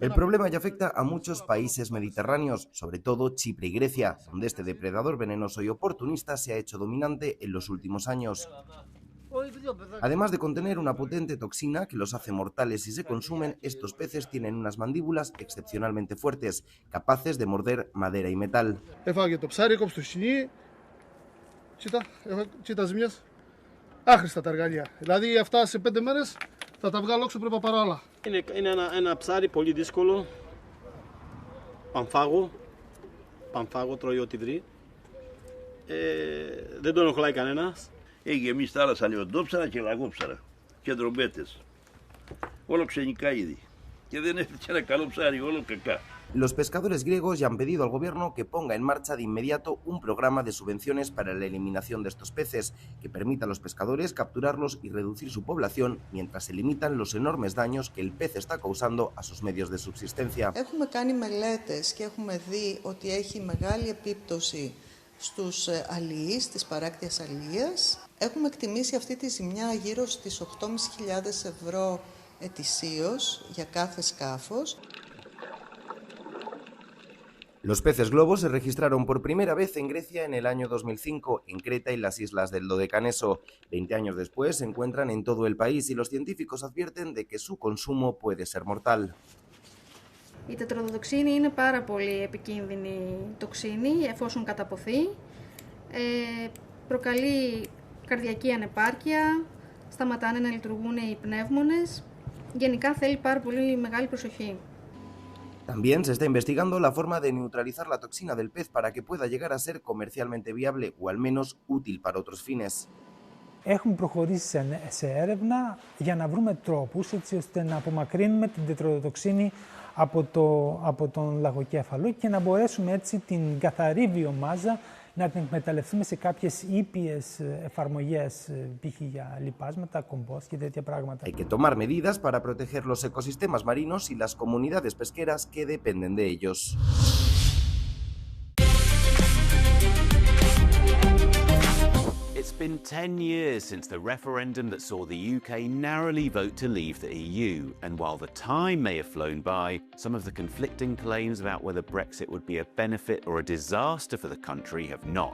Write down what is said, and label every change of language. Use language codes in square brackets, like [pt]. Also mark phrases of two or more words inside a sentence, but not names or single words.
[es] El problema ya afecta a muchos países mediterráneos, sobre todo Chipre y Grecia, donde este depredador venenoso y oportunista se ha hecho dominante en los últimos años. Además de contener una potente toxina que los hace mortales si se consumen, estos peces tienen unas mandíbulas excepcionalmente fuertes, capaces de morder madera y metal. [el] Άχρηστα τα αργαλεία. Δηλαδή αυτά σε 5 μέρες θα τα βγάλω έξω πριν πάρω άλλα. Είναι ένα ψάρι πολύ δύσκολο. Πανφάγο τρώει ό,τι βρει. Δεν τον ενοχλάει κανένας. Έχει γεμίσει θάλασσα λιοντόψαρα και λαγόψαρα και δρομπέτες. Όλο ξενικά είδη. Και δεν έφτιαξε ένα καλό ψάρι, όλο κακά. [es] Los pescadores griegos ya han pedido al gobierno que ponga en marcha de inmediato un programa de subvenciones para la eliminación de estos peces, que permita a los pescadores capturarlos y reducir su población mientras se limitan los enormes daños que el pez está causando a sus medios de subsistencia. [el] Έχουμε κάνει μελέτες και έχουμε δει ότι έχει μεγάλη επίπτωση στους αλληλείς της παράκτιας αλληλείας. Έχουμε εκτιμήσει αυτή τη ζημιά γύρω στις 8.500 ευρώ ετησίως για κάθε σκάφος. [es] Los peces globos se registraron por primera vez en Grecia en el año 2005, en Creta y las islas del Dodecaneso. 20 años después se encuentran en todo el país y los científicos advierten de que su consumo puede ser mortal. [el] Η τετροδοτοξίνη είναι πάρα πολύ επικίνδυνη τοξίνη εφόσον καταποθεί. Προκαλεί καρδιακή ανεπάρκεια, σταματάνε να λειτουργούν οι πνεύμονες. Γενικά θέλει πάρα πολύ μεγάλη προσοχή. [es] También se está investigando la forma de neutralizar la toxina del pez para que pueda llegar a ser comercialmente viable o al menos útil para otros fines. [el] Έχουμε προχωρήσει σε έρευνα για να βρούμε τρόπους έτσι ώστε να απομακρύνουμε την τετροδοτοξίνη από τον λαγοκέφαλο και να μπορέσουμε έτσι την καθαρή βιομάζα να την εκμεταλλευτούμε σε κάποιες ήπιες εφαρμογές, π.χ. για λιπάσματα, κομπόστ και τέτοια πράγματα. [es] Hay que tomar medidas para proteger los ecosistemas marinos y las comunidades pesqueras que dependen de ellos. [en] It's been 10 years since the referendum that saw the UK narrowly vote to leave the EU, and while the time may have flown by, some of the conflicting claims about whether Brexit would be a benefit or a disaster for the country have not.